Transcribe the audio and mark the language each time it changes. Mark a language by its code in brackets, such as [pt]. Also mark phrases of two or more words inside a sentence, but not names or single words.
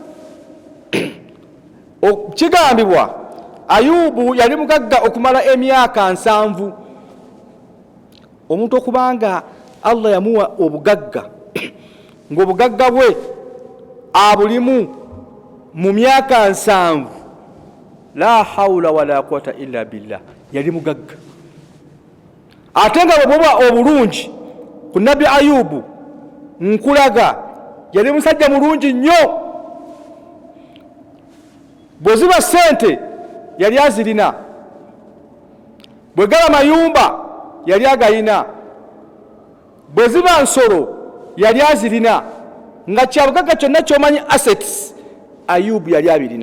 [lg] Kigambibwa Ayubu yali mugagga okumala emyaka 7. Omuntu okubanga Allah yamuwa obugagga ng'obugagga bwe abulimu mu myaka 7, [ar] لا حول ولا قوة إلا بالله, [lg] yali mugagga. Ate nga bwe obulungi ku Nabbi Ayubu nkulaga yali musajja mulungi nnyo. Bwe ziba ssente yali azirina, bwe gaba mayumba yali agayina, bwe ziba nsolo yali azirina, nga kyabugagga kyonna ky'omanyi assets Ayubu yali abirina.